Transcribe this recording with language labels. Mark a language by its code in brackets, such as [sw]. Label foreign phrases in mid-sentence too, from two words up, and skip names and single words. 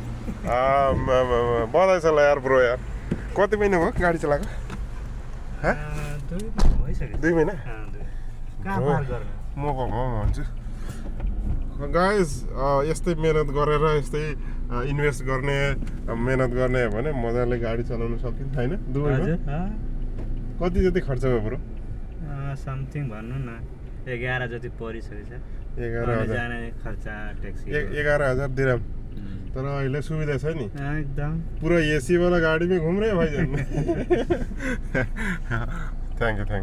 [ne] बधाई छ ल यार ब्रो यार कति महिना भयो गाडी चलाएको 2 महिना म भन्छु गाइस यस्तै मेहनत गरेर यस्तै इन्भेस्ट गर्ने मेहनत गर्ने हो भने मजाले गाडी चलाउन सकिन्छ हैन दुबईमा कति जति खर्च भयो ब्रो समथिङ भन्नु न 11 जति परिसकेछ 11,000 जाने खर्च ट्याक्सी 11,000 दिराम तर अहिले सुविधा छ नि एकदम [hi] पूरा एसी वाला गाडी में घूम रहे हैं भाई जान [en] thank you